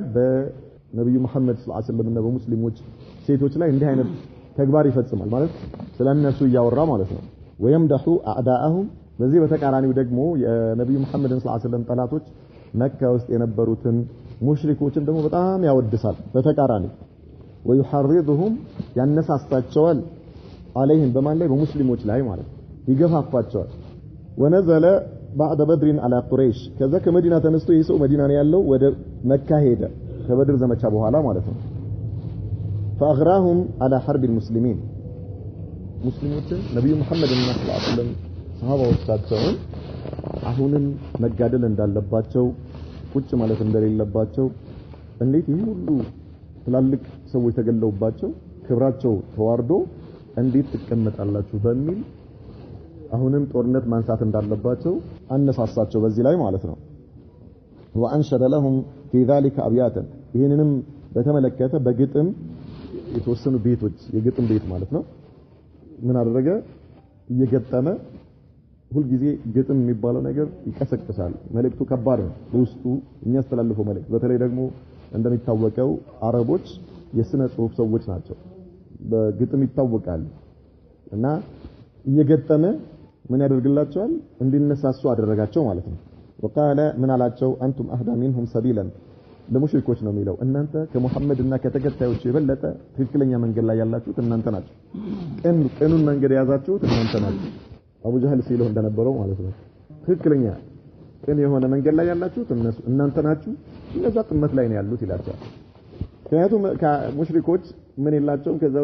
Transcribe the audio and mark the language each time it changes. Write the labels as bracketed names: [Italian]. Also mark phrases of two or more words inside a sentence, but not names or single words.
[Amharic] በነብዩ መሐመድ [Arabic] صلى الله عليه وسلم [Amharic] እና በሙስሊሞች ሴቶች ላይ እንዲህ አይነት ተግባር ይፈጽማል ማለት ስለነሱ እያወራ ማለት ነው። ወይምደሑ አዕዳአሁም በዚህ በተቃራኒው ደግሞ የነብዩ መሐመድ [Arabic] صلى الله عليه وسلم [Amharic] ጠላቶች መካ ውስጥ የነበሩትን ሙሽሪኮችን ደግሞ በጣም ያወድሳል በተቃራኒ። ወይሐርضهم ያነሳሳቸዋል عليهم በማን ላይ? በሙስሊሞች ላይ ማለት ይገፋፋቸዋል። [Arabic] ونزل بعد بدر على قريش [Amharic] ከዛ ከመዲና ተነስቶ ይሄ ሰው መዲና ነው ያለው ወደ መካ ሄደ ከበድር ዘመቻ በኋላ ማለት ነው። [Arabic] فاغراهم على حرب المسلمين [Amharic] ሙስሊሞችን ነብዩ መሐመድ [Arabic] صلى الله عليه وسلم [Amharic] ሰሃባዎቻቸውን አሁንም መጋደል እንዳለባቸው ቁጭ ማለት እንደሌለባቸው እንዴት ይሄ ሁሉ ትላልቅ ሰዎች ተገለውባቸው ክብራቸው ተዋርዶ እንዴት ትቀመጣላችሁ በሚል አሁንም ጦርነት ማንሳት እንዳለባቸው አነሳሳቸው በዚህ ላይ ማለት ነው። [Arabic] وانشد لهم في ذلك ابياتا [Amharic] ይሄንንም በተመለከተ በግጥም የተወሰኑ ቤቶች የግጥም ቤት ማለት ነው ምን አደረገ? እየገጠመ ሁሉ ጊዜ ግጥም የሚባለው ነገር ይቀሰቅሳል። መልእክቱ ከባድ ነው በውስጡ የሚያስተላልፈው መልእክት። በተለይ ደግሞ እንደሚታወቀው አረቦች የስነ ጽሁፍ ሰዎች ናቸው፣ በግጥም ይታወቃሉ እና እየገጠመ ምን ያደርግላቸዋል? እንዲነሳሱ አደረጋቸው ማለት ነው። [Arabic] وقال من [Amharic] አላቸው [Arabic] أنتم أهدى منهم سبيلا [Amharic] ለሙሽሪኮች ነው የሚለው እናንተ ከመሐመድና ከተከታዮች የበለጠ ትክክለኛ መንገድ ላይ ያላችሁት እናንተ ናችሁ። ቀኑን መንገድ የያዛችሁት እናንተ ናችሁ። አቡ ጀህል ሲለው እንደነበረው ማለት ነው። ትክክለኛ ቀን የሆነ መንገድ ላይ ያላችሁት እናንተ ናችሁ፣ እነዛ ጥመት ላይ ነው ያሉት ይላቸዋል። ምክንያቱም ሙሽሪኮች ምን የላቸውም ከዛ